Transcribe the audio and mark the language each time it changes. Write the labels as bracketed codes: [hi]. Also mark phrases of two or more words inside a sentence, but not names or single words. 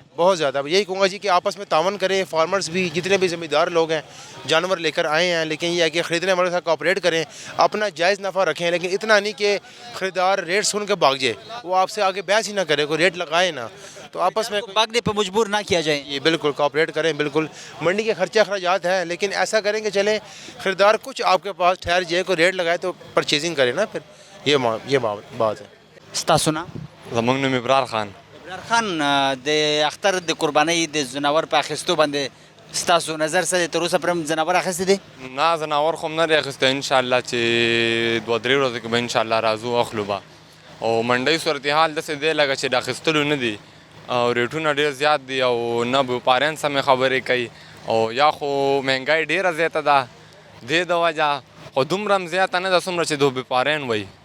[ur] بہت زیادہ یہی کہوں گا جی کہ آپس میں تعاون کریں، فارمرز بھی جتنے بھی زمیندار لوگ ہیں جانور لے کر آئے ہیں، لیکن یہ ہے کہ خریدنے والوں کے ساتھ کوآپریٹ کریں، اپنا جائز نفع رکھیں، لیکن اتنا نہیں کہ خریدار ریٹ سن کے بھاگ جائے، وہ آپ سے آگے بحث ہی نہ کرے، کوئی ریٹ لگائے نہ، تو آپس میں بھاگنے پر مجبور نہ کیا جائے. یہ بالکل کوآپریٹ کریں، بالکل منڈی کے خرچے اخراجات ہیں، لیکن ایسا کریں کہ چلیں خریدار کچھ آپ کے پاس ٹھہر جائے، کوئی ریٹ لگائے تو پرچیزنگ کریں نا، پھر یہ بات ہے. [ps] स्तासुना زمونږ نوم ابرار خان. ابرار خان، د اختر د قربانۍ د زناور په اخیستو باندې ستاسو نظر څه دی؟ تر اوسه پورې هم زناور اخیستی دی؟ نه زناور خو هم نه دی اخیستی، انشاءالله چې 2-3 ورځې کې به انشاءالله راځو اخلو به. او منډۍ صورتحال داسې دی لکه چې د اخیستلو نه دي، او ریټونه ډېر زیات دي، او نه وپاریان سمې خبرې کوي، او یا خو مهنګۍ ډېره زیاته ده دې د وجه، خو دومره هم زیاته نه ده څومره چې د وپاریان وایي.